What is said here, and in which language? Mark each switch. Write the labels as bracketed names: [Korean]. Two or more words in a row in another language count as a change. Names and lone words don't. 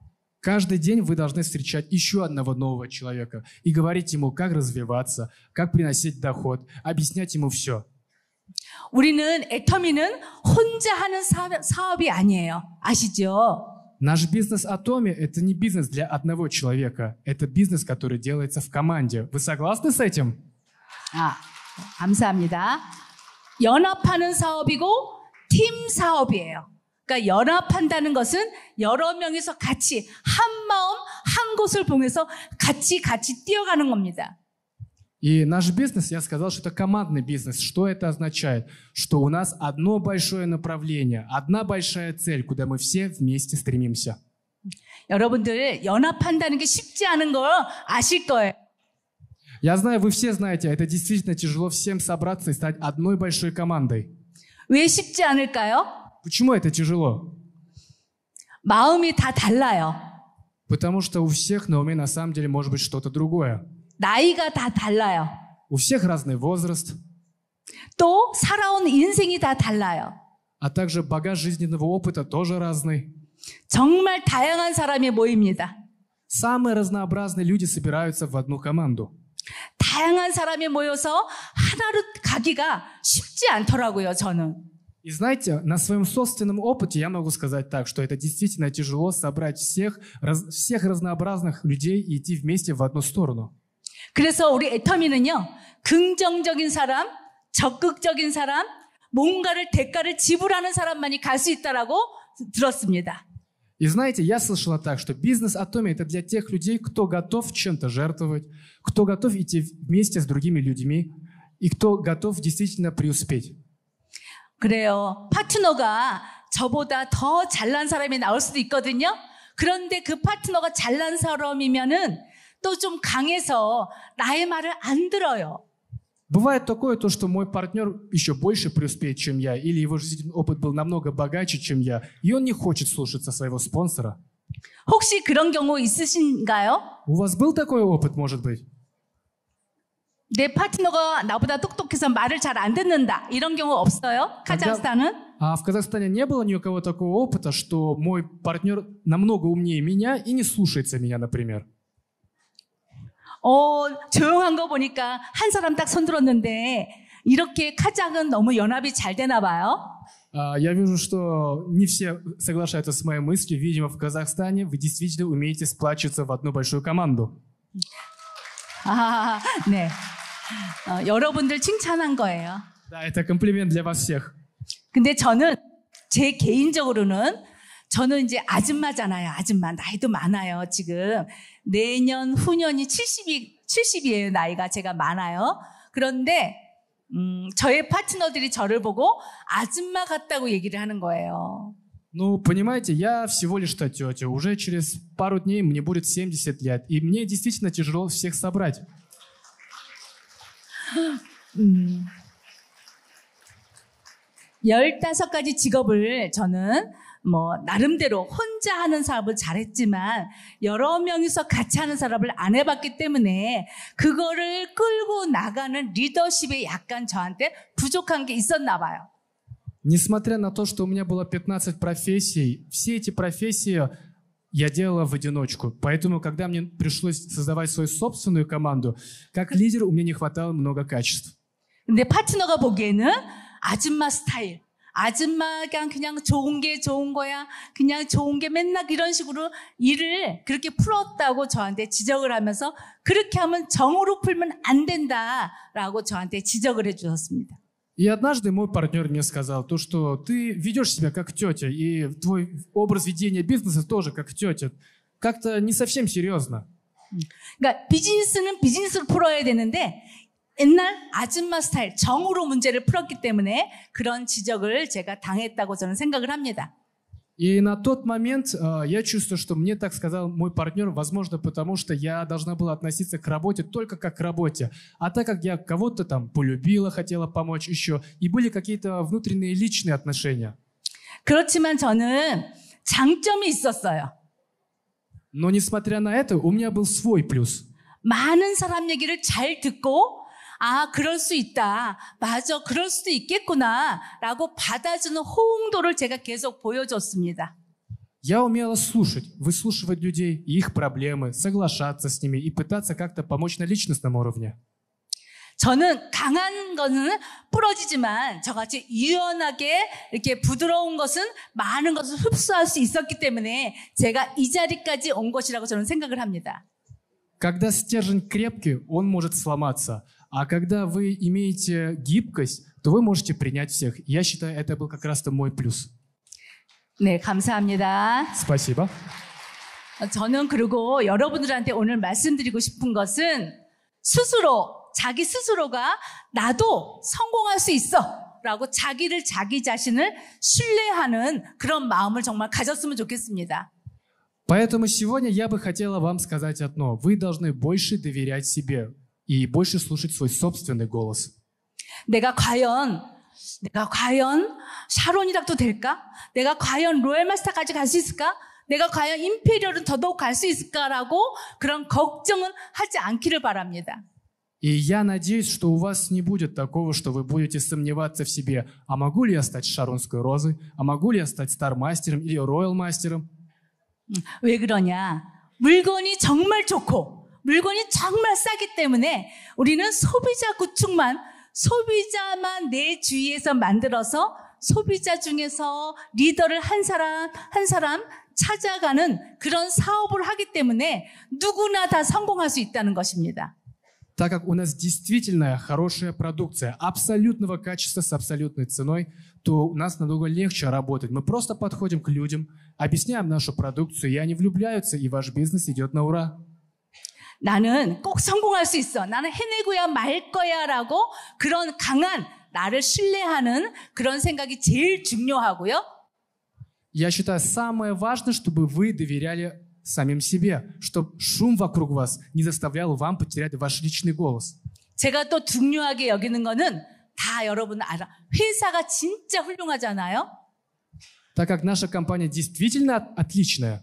[Russian] Каждый день вы должны встречать еще одного нового человека и говорить ему, как развиваться, как приносить доход, объяснять ему все. [Korean] 우리는 애터미는 혼자 하는 사업이 아니에요. 아시죠? [Russian] Наш бизнес Atomy — это не бизнес для одного человека. Это бизнес, который делается в команде. Вы согласны с этим? [Korean] 감사합니다. 연합하는 사업이고 팀 사업이에요. 그러니까 연합한다는 것은 여러 명이서 같이 한 마음 한 곳을 보면서 같이 뛰어가는 겁니다. [Russian] И наш бизнес, я сказал, что это командный бизнес. Что это означает? Что у нас одно большое направление, одна большая цель, куда мы все вместе стремимся. [Korean] 여러분들 연합한다는 게 쉽지 않은 거 아실 거예요. [Russian] Я знаю, вы все знаете, это действительно тяжело всем собраться и стать одной большой командой. [Korean] 왜 쉽지 않을까요? [Russian] Почему это тяжело? [Korean] 마음이 다 달라요. [Russian] Потому что у всех на уме на самом деле может быть что-то другое. [Korean] 나이가 다 달라요. [Russian] У всех разный возраст, [Korean] 또 살아온 인생이 다 달라요. [Russian] а также багаж жизненного опыта тоже разный. [Korean] 정말 다양한 사람이 모입니다. [Russian] Самые разнообразные люди собираются в одну команду. [Korean] 다양한 사람이 모여서 하나로 가기가 쉽지 않더라고요, 저는. [Russian] И знаете, на своем собственном опыте я могу сказать так, что это действительно тяжело собрать всех разнообразных людей и идти вместе в одну сторону. [Korean] 그래서 우리 애터미는요, 긍정적인 사람, 적극적인 사람, 뭔가를 대가를 지불하는 사람만이 갈 수 있다라고 들었습니다. [Russian] И знаете, я слышала так, что бизнес Atomy — это для тех людей, кто готов чем-то жертвовать, кто готов идти вместе с другими людьми и кто готов действительно преуспеть. [Korean] 그래요. 파트너가 저보다 더 잘난 사람이 나올 수도 있거든요. 그런데 그 파트너가 잘난 사람이면은 또 좀 강해서 나의 말을 안 들어요. [Russian] Бывает такое, то, что мой партнер еще больше преуспеет, чем я, или его жизненный опыт был намного богаче, чем я, и он не хочет слушаться своего спонсора. [Korean] 혹시 그런 경우 있으신가요? [Russian] У вас был такой опыт, может быть? [Korean] 내 파트너가 나보다 똑똑해서 말을 잘 안 듣는다. 이런 경우 없어요? 카자흐스탄은? [Russian] А в Казахстане не было ни у кого такого опыта, что мой партнер намного умнее меня и не слушается меня, например. [Korean] 조용한 거 보니까 한 사람 딱 손들었는데 이렇게 카자흐는 너무 연합이 잘 되나 봐요. [Russian] Я вижу, что не все соглашаются с моей мыслью. Видимо, в Казахстане вы действительно умеете сплачиваться в одну большую команду. [Korean] 네. 여러분들 칭찬한 거예요. [Russian] Да, это комплимент для вас всех. [Korean] 근데 저는 제 개인적으로는 저는 이제 아줌마잖아요. 아줌마. 나이도 많아요. 지금 내년 후년이 70이에요. 나이가 제가 많아요. 그런데 저의 파트너들이 저를 보고 아줌마 같다고 얘기를 하는 거예요. [Russian] Ну, понимаете, я всего лишь что тетя. Уже через пару дней мне будет 70 лет. И мне действительно тяжело всех собрать. [Korean] 15가지 직업을 저는 나름대로 혼자 하는 사업을 잘했지만 여러 명이서 같이 하는 사업을 안 해봤기 때문에 그거를 끌고 나가는 리더십에 약간 저한테 부족한 게 있었나 봐요. [Russian] Несмотря на то, что у меня было 15 профессий, все эти профессии я делала в одиночку. Поэтому, когда мне пришлось создавать свою собственную команду, как лидер у меня не хватало много качеств. [Korean] 근데 파트너가 보기에는 아줌마 스타일, 아줌마가 그냥 좋은 게 좋은 거야, 그냥 좋은 게 맨날 이런 식으로 일을 그렇게 풀었다고 저한테 지적을 하면서 그렇게 하면 정으로 풀면 안 된다라고 저한테 지적을 해주셨습니다. [Russian] И однажды мой партнер мне сказал, то, что ты ведешь себя как тетя, и твой образ ведения бизнеса тоже как тетя. Как-то не совсем серьезно. [Korean] 그러니까 비즈니스는 비즈니스로 풀어야 되는데 옛날 아줌마 스타일, 정으로 문제를 풀었기 때문에 그런 지적을 제가 당했다고 저는 생각을 합니다. [Russian] И на тот момент я чувствую, что мне так сказал мой партнер, возможно, потому что я должна была относиться к работе только как к работе. А так как я кого-то там полюбила, хотела помочь еще, и были какие-то внутренние личные отношения. [Korean] 그렇지만 저는 장점이 있었어요. [Russian] Но несмотря на это, у меня был свой плюс. [Korean] 많은 사람 얘기를 잘 듣고 그럴 수 있다. 맞아, 그럴 수도 있겠구나. 라고 받아주는 호응도를 제가 계속 보여줬습니다. [Russian] Я умела слушать, выслушивать людей и их проблемы, соглашаться с ними и пытаться как-то помочь на личностном уровне. [Korean] 저는 강한 거는 부러지지만 저같이 유연하게 이렇게 부드러운 것은 많은 것을 흡수할 수 있었기 때문에 제가 이 자리까지 온 것이라고 저는 생각을 합니다. [Russian] Когда стержень крепкий, он может сломаться. А когда вы имеете гибкость, то вы можете принять всех. Я считаю, это был как раз-то мой плюс. [Korean] 네, 감사합니다. [Russian] Спасибо. [Korean] 저는 그리고 여러분들한테 오늘 말씀드리고 싶은 것은 자기 스스로가 나도 성공할 수 있어 라고 자기 자신을 신뢰하는 그런 마음을 정말 가졌으면 좋겠습니다. [Russian] Поэтому сегодня я бы хотела вам сказать одно. Вы должны больше доверять себе и больше слушать свой собственный голос. [Korean] 내가 과연 샤론이라도 될까? 내가 과연 로얄 마스터까지 갈 수 있을까? 내가 과연 임페리얼은 더더욱 갈 수 있을까라고 그런 걱정은 하지 않기를 바랍니다. [Russian] И я надеюсь, что у вас не будет такого, что вы будете сомневаться в себе. А могу ли я стать Шаронской розой? А могу ли я стать Стар-мастером или Роял-мастером? [Korean] 왜 그러냐? 물건이 정말 좋고 물건이 정말 싸기 때문에 우리는 소비자만 내 주위에서 만들어서 소비자 중에서 리더를 한 사람 찾아가는 그런 사업을 하기 때문에 누구나 다 성공할 수 있다는 것입니다. [Russian] Так как у нас действительно хорошая продукция, абсолютного качества с абсолютной ценой, то у нас намного легче работать. Мы просто подходим к людям, объясняем нашу продукцию, и они влюбляются, и ваш бизнес идет на ура. [Korean] 나는 꼭 성공할 수 있어. 나는 해내고야 말 거야 라고 그런 강한 나를 신뢰하는 그런 생각이 제일 중요하고요. [Russian] Я считаю, самое важное, чтобы вы доверяли самим себе, чтобы шум вокруг вас не заставлял вам потерять ваш личный голос. [Korean] 제가 또 중요하게 여기는 거는 다 여러분 알아. 회사가 진짜 훌륭하잖아요. [Russian] Так как наша компания действительно отличная,